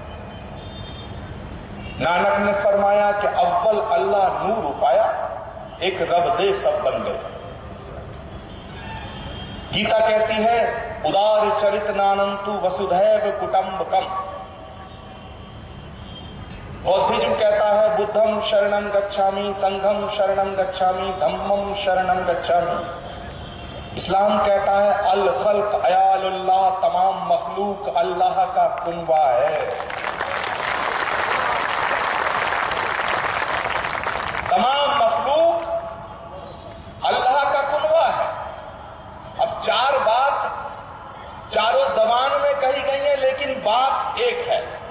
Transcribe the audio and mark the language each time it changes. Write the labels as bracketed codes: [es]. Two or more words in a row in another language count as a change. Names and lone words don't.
[hi] नानक ने फरमाया कि [pa] ਅੱਵਲ ਅੱਲਾਹ ਨੂਰ ਉਪਾਇਆ, ਏਕ ਰੱਬ ਦੇ ਸਭ ਬੰਦੇ। [hi] गीता कहती है [sa] उदार चरित नानंतु वसुधैव कुटुंबकम। [hi] बौद्धिज्म कहता है [pi] बुद्धम शरणं गच्छामि, संघम शरणं गच्छामि, धम्मम शरणं गच्छामि। [hi] इस्लाम कहता है [ar] الخلق عيال الله, [hi] तमाम मखलूक अल्लाह का कुनबा है। तमाम मखलूक अल्लाह का कुनबा है। अब चार बात चारों जबान में कही गई है, लेकिन बात एक है।